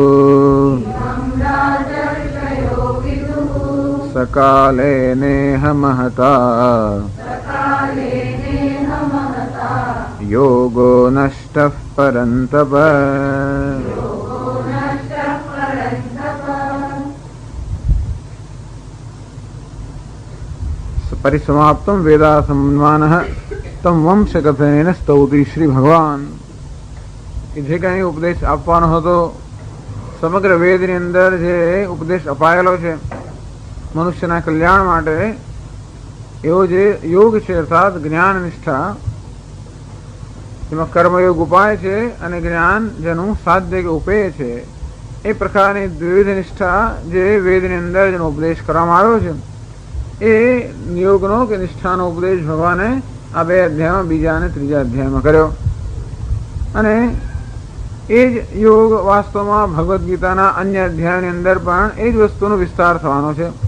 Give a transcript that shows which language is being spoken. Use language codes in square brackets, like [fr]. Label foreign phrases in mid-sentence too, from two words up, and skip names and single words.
[sa] सकाले नेह महता योगो नष्टः परन्तप परिसमाप्तम वेदा सम्मानः तम वंश कथनेन स्तौति श्री भगवान [gu] જે કંઈ ઉપદેશ આપવાનો હતો સમગ્ર વેદની અંદર જે ઉપદેશ અપાયેલો છે મનુષ્યના કલ્યાણ માટે એવો જે યોગ છે અર્થાત જ્ઞાન નિષ્ઠા જેમાં કર્મયોગ ઉપાય છે અને જ્ઞાન જેનું સાધ્ય કે ઉપેય છે એ પ્રકારની દ્વિવિધ નિષ્ઠા જે વેદની અંદર જેનો ઉપદેશ કરવામાં આવ્યો છે એ યોગનો કે નિષ્ઠાનો ઉપદેશ ભગવાને આ બે અધ્યાયમાં બીજા અને ત્રીજા અધ્યાયમાં કર્યો અને એ જ યોગ વાસ્તવમાં ભગવદ્ ગીતાના અન્ય અધ્યાયની અંદર પણ એ જ વસ્તુનો વિસ્તાર થવાનો છે.